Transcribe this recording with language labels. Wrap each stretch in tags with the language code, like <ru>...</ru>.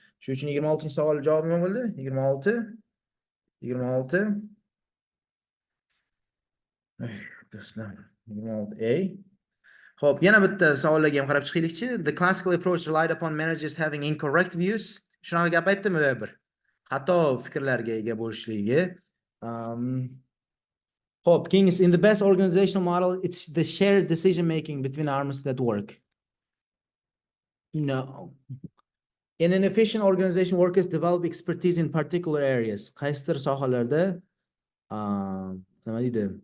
<uz>Shu uchun 26-savol javobi nima bo'ldi? 26 A. Xo'p, yana bitta savollarga ham qarab chiqaylikchi.</uz> <en>The classical approach relied upon managers having incorrect views.</en> <uz>Shunaqa gap aytdimi Weber? Xato fikrlarga ega bo'lishligi.</uz> <en>Hope Kings, in the best organizational model, it's the shared decision making between arms that work. No. In an efficient organization, workers develop expertise in particular areas.</en> <uz>Qaysidir sohalarda nima deydi?</uz>